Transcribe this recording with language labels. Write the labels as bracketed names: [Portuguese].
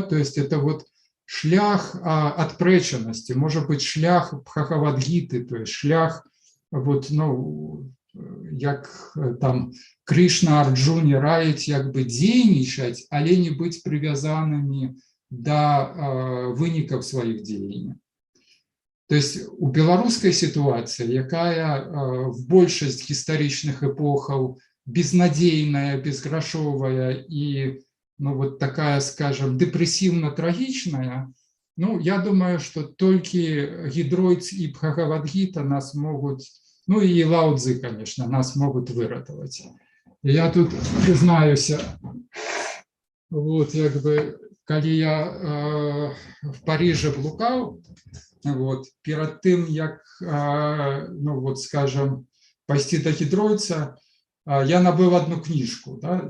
[Russian] То есть это вот [Belarusian] шлях отпреченности, [Russian] может быть, [Belarusian] шлях Бхагавад-гиты, то есть шлях, вот, ну, як там Кришна Арджуне раіць, як бы дзейнічаць, але не быть привязанными до вынікаў своих дзеянняў. То есть у беларускай ситуации, якая в большасць гістарычных эпохаў безнадзейная, безграшовая і [Russian] ну, вот такая, скажем, депрессивно-трагичная, ну, я думаю, что только Гидройц и Бхагавадгита нас могут, ну, и Лао Цзы, конечно, нас могут [Belarusian] выратовать. [Russian] Я тут признаюсь, вот, как бы, когда я в Париже блукал, вот, перед тем, как, ну, вот, скажем, [Belarusian] пайсці да Гідройца, [Russian] я набыў одну книжку, да?